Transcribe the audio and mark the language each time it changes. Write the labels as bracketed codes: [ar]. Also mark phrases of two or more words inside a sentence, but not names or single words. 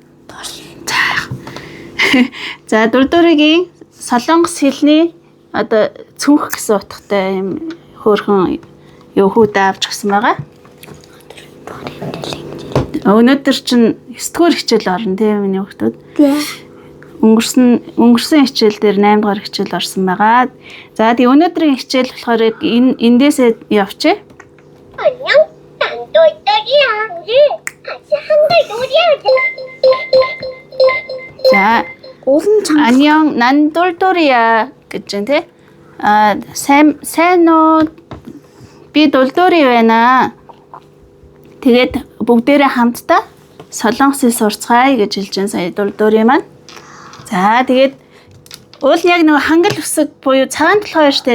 [mn] За Дулдоригийн Солонгос хэлний одоо цүнх гэсэн утгатай юм хөөрхөн юу хүүд авч гсэн байгаа. Өнөөдөр чинь 9 дугаар хичээл орно тийм миний хүүхдүүд. Тий. Өнгөрсөн хичээл дээр 8 дугаар хичээл орсон байгаа. За тий өнөөдрийн хичээл болохоор эндээсээ явчих. [ko] 안녕, 난 똘똘이야. 같이 한글 놀이하자. [mn] За Улан чанга. [ko] 안녕, 난 똘똘이야 [mn] гэж байна тий. Сайн уу? Би Дулдори байна. Тэгээд бүгдээрээ хамтдаа Солонгосыг сурцгаая гэж хэлж байгаа сая Дулдори маань. За тэгээд уул яг нэг хангал үсэг буюу цагаан толгой штэ.